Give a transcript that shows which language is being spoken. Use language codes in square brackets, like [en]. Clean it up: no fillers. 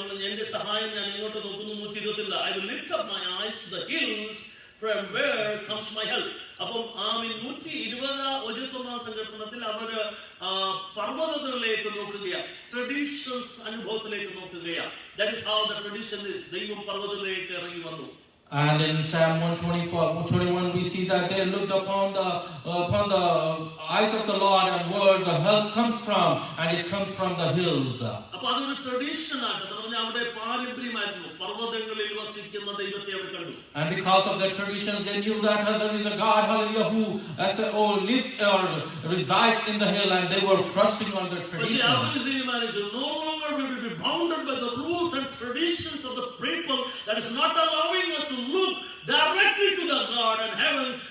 [ml] എന്റെ സഹായം ഞാൻ എങ്ങോട്ട് നോക്കുന്നു? [en] 120. I will lift up my eyes to the hills, from where comes my help. [ml] അപ്പം 121 സങ്കീർത്തനത്തിൽ അവര് പർവ്വതങ്ങളിലേക്ക് നോക്കുകയാണ്, ട്രഡീഷൻസ് അനുഭവത്തിലേക്ക് നോക്കുകയാണ്. [en] That is how the tradition is. [ml] ദൈവം പർവ്വതങ്ങളിലേക്ക് ഇറങ്ങി വന്നു. [en] And in Psalm 121, we see that they looked upon the eyes of the Lord and where the help comes from, and it comes from the hills. [ml] അപ്പൊ അതൊരു tradition ആയിട്ട് പറഞ്ഞാൽ അവിടെ പാരമ്പര്യമായിരുന്നു, പർവ്വതങ്ങളിൽ വസിക്കുന്ന ദൈവത്തെ അവർ കണ്ടു. [en] And because of their traditions, they knew that there is a God, hallelujah, who lives or resides in the hill, and they were trusting on their traditions. No longer we will be bounded by the rules and traditions of the people that is not allowing us to look directly to the God and heavens.